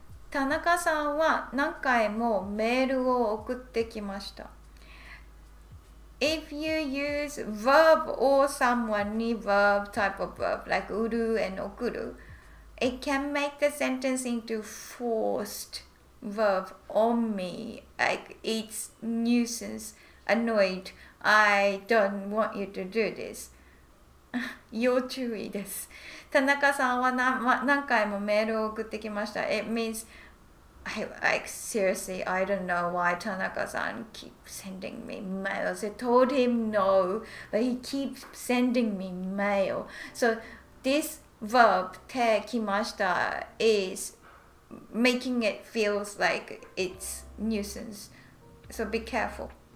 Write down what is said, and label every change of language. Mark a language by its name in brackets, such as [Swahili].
[Japanese] 田中さんは何回もメールを送ってきました。 [English] If you use verb or someone ni verb type of verb like 売る and 送る it can make the sentence into forced verb on me. Like it's nuisance, annoyed. I don't want you to do this. [Japanese] 要注意です。田中さんは何回もメールを送ってきました。 [English] It means, seriously, I don't know why Tanaka-san keeps sending me mails. I told him no, but he keeps sending me mail. So this verb, てきました is making it feels like it's nuisance. So be careful.